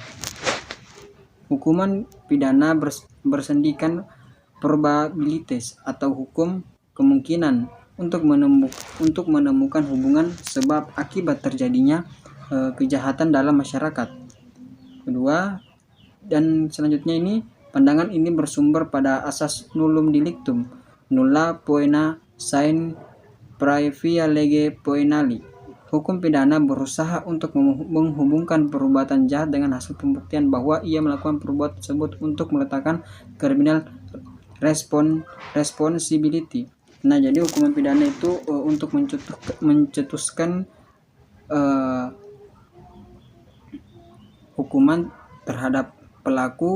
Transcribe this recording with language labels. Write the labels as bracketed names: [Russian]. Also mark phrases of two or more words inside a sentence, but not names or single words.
[Indonesian] Hukuman pidana bersendikan probabilitas atau hukum kemungkinan untuk menemukan hubungan sebab akibat terjadinya kejahatan dalam masyarakat. Kedua, dan selanjutnya ini, pandangan ini bersumber pada asas [Latin] nullum delictum, nulla poena sine praevia lege poenali. [Indonesian] Hukum pidana berusaha untuk menghubungkan perbuatan jahat dengan hasil pembuktian bahwa ia melakukan perbuatan tersebut untuk meletakkan [English] criminal responsibility. [Indonesian] Nah, jadi hukuman pidana itu untuk mencetuskan hukuman terhadap pelaku.